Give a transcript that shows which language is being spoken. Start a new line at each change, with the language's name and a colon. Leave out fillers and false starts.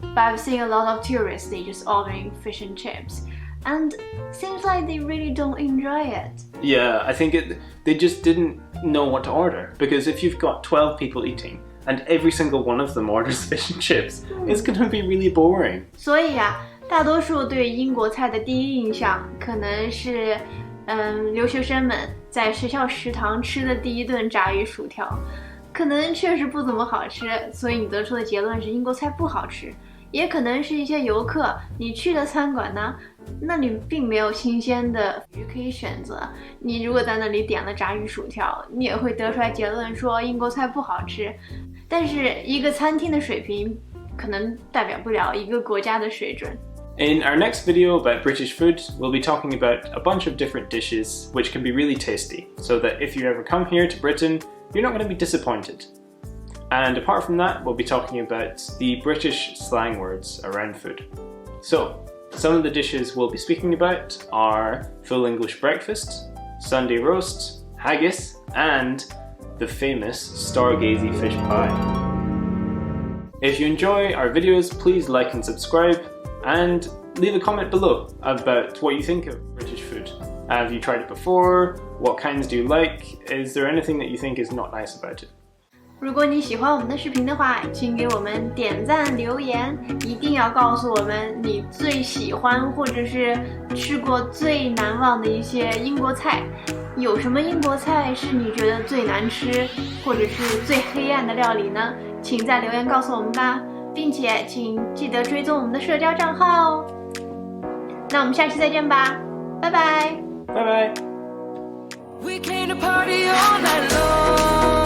English: But I've seen a lot of tourists, they just ordering fish and chips, and seems like they really don't enjoy it. Yeah, I think they just didn't know what to order, because if you've got 12 people eating and every single one of them orders fish and chips, it's going to be really boring.
Chinese: 所以啊，大多数对英国菜的第一印象可能是留学生们在学校食堂吃的第一顿炸鱼薯条，可能确实不怎么好吃，所以你得出的结论是英国菜不好吃。也可能是一些游客，你去的餐馆呢，那里并没有新鲜的鱼可以选择。你如果在那里点了炸鱼薯条，你也会得出来结论说英国菜不好吃。但是一个餐厅的水平，可能代表不了一个国家的水准。
English: In our next video about British food, we'll be talking about a bunch of different dishes which can be really tasty, so that if you ever come here to Britain, you're not going to be disappointed. And apart from that, we'll be talking about the British slang words around food. So, some of the dishes we'll be speaking about are full English breakfast, Sunday roast, haggis, and the famous stargazy fish pie. If you enjoy our videos, please like and subscribe, and leave a comment below about what you think of British food. Have you tried it before? What kinds do you like? Is there anything that you think is not nice about it?
Chinese: 如果你喜欢我们的视频的话，请给我们点赞留言，一定要告诉我们你最喜欢或者是吃过最难忘的一些英国菜。有什么英国菜是你觉得最难吃或者是最黑暗的料理呢？请在留言告诉我们吧，并且请记得追踪我们的社交账号哦。那我们下期再见吧，拜拜，拜拜。
English: We came to party all night long.